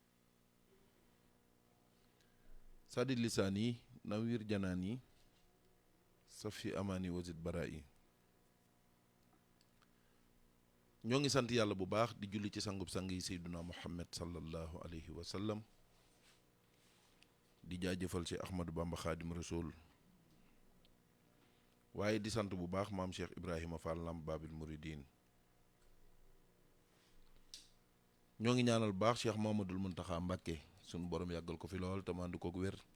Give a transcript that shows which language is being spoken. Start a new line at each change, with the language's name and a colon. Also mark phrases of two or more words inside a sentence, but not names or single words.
Arabic: سدد لساني نوير جناني صفي أماني وزد برائي
Wolof: ñoo ngi sant yàlla bu baax di julli ci sangub sang yi Seydina Muhammad
Arabic: صلى الله عليه وسلم
Wolof: di jaajëfal ci Ahmadou Bamba Khadim Rasoul waaye di sant bu baax maam Cheikh Ibrahima Fall Lamp Babil Mouridine ñoo ngi ñaanal baax Cheikh Mamadou Mountakha Mbacké sunu borom yàggal ko fi lool te mandu ko wér